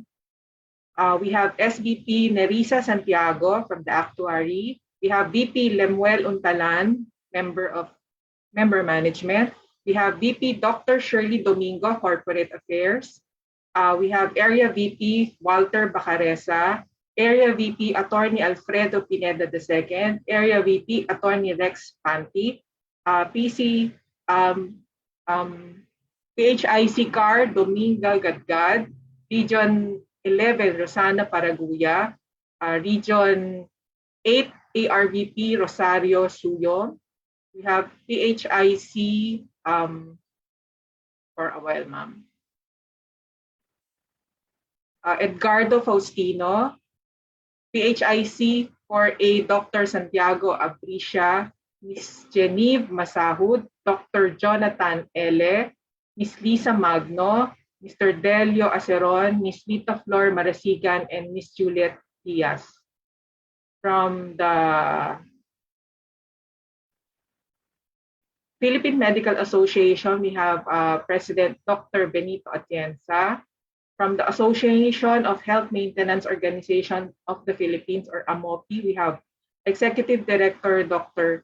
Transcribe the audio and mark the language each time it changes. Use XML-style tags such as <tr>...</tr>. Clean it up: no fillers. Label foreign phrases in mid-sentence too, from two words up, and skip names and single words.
<en>We have SVP Nerissa Santiago from the Actuary. We have VP Lemuel Untalan, Member Management. We have VP Dr. Shirley Domingo, Corporate Affairs. We have Area VP Walter Bacaresa, Area VP Attorney Alfredo Pineda II, Area VP Attorney Rex Panti, PHIC CAR Dominga Gadgad, Region 11 Rosana Paraguya, Region 8 ARVP Rosario Suyo. We have PHIC for a while, ma'am. Edgardo Faustino, PHIC for a Dr. Santiago Abricia, Miss Genevieve Masahud, Dr. Jonathan Ele, Miss Lisa Magno, Mr. Delio Aceron, Miss Lita Flor Marasigan, and Miss Juliet Diaz. From the Philippine Medical Association, we have President Dr. Benito Atienza. From the Association of Health Maintenance Organization of the Philippines, or AMOPI, we have Executive Director Dr.</en>